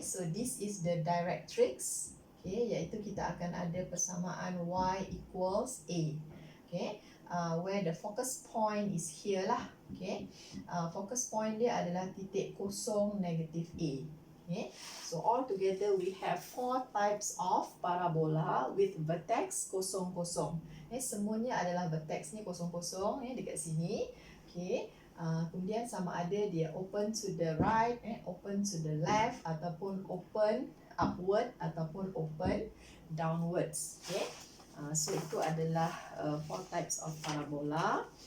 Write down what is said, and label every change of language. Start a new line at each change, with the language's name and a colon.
English: So this is the directrix.
Malay: Iaitu kita akan ada persamaan
English: y equals A. Where the focus point is here lah.
Malay: Focus point dia adalah titik kosong negatif A.
English: So all together we have 4 types of parabola with vertex
Malay: kosong kosong. Semuanya adalah vertex ni kosong kosong dekat sini. Kemudian sama ada dia
English: open to the right, open to the left, ataupun open upward ataupun open downwards. So
Malay: itu adalah
English: 4 types of parabola.